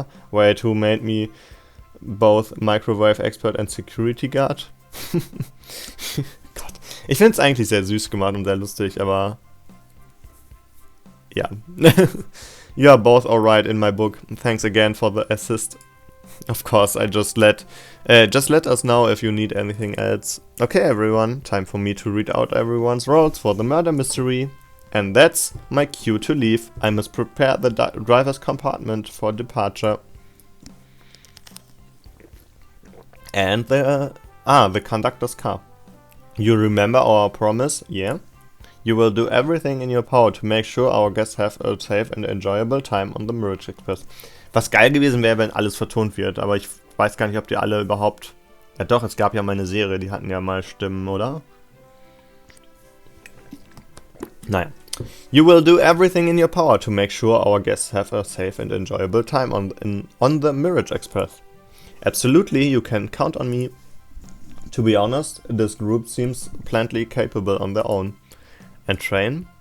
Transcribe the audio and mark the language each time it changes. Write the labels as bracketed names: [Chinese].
[English] Wait, who made me both microwave expert and security guard? [German] Gott. Ich finde es eigentlich sehr süß gemacht und sehr lustig, aber ja. [English] You are both alright in my book. Thanks again for the assist. Of course, I just let us know if you need anything else. Okay, everyone, time for me to read out everyone's roles for the murder mystery. And that's my cue to leave. I must prepare the driver's compartment for departure. And the conductor's car. You remember our promise? Yeah? You will do everything in your power to make sure our guests have a safe and enjoyable time on the Mirage Express. [German] Was geil gewesen wäre, wenn alles vertont wird, aber ich weiß gar nicht, ob die alle überhaupt... Ja doch, es gab ja mal eine Serie, die hatten ja mal Stimmen, oder? Naja. [English] You will do everything in your power to make sure our guests have a safe and enjoyable time on the Mirage Express. Absolutely, you can count on me. To be honest, this group seems plenty capable on their own. And Train?